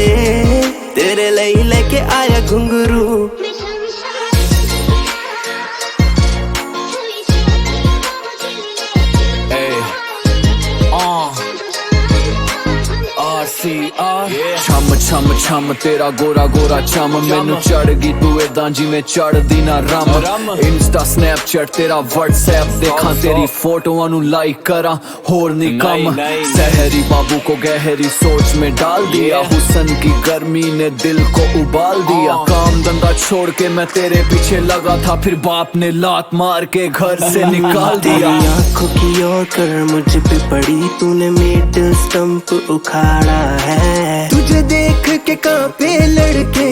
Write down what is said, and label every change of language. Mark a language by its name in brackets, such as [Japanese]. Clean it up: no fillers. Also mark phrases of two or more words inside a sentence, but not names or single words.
[Hindi] तेरे लिए लेके आया घुंघरू, RC [Punjabi] ਛਮ ਛਮ ਛਮ ਤੇਰਾ ਗੋਰਾ ਗੋਰਾ ਚੰਮ ਮੈਨੂੰ ਚੜ੍ਹ ਗਈ ਤੂੰ ਏਦਾਂ ਜਿਵੇਂ ਚੜ੍ਹਦੀ ਨਾ ਰੰਮ ਇੰਸਟਾ ਸਨੈਪਚੈਟ ਤੇਰਾ ਵ੍ਹਟਸਐਪ ਦੇਖਾ ਤੇਰੀ ਫੋਟੋਆਂ ਨੂੰ ਲਾਈਕ ਕਰਾਂ ਹੋਰ ਨੀ ਕੰਮ [Hindi] सहरी बाबू को गहरी सोच में डाल दिया हुस्न की गर्मी ने दिल को उबाल दिया काम धंधा छोड़ के मैं तेरे पीछे लगा था फिर बाप ने लात मार के घर से निकाल दिया आंखों की ओर कर मुझ पे पड़ी तूने [English] mid stump [Hindi] उखाड़ा है तुझे देख के कांपे लड़के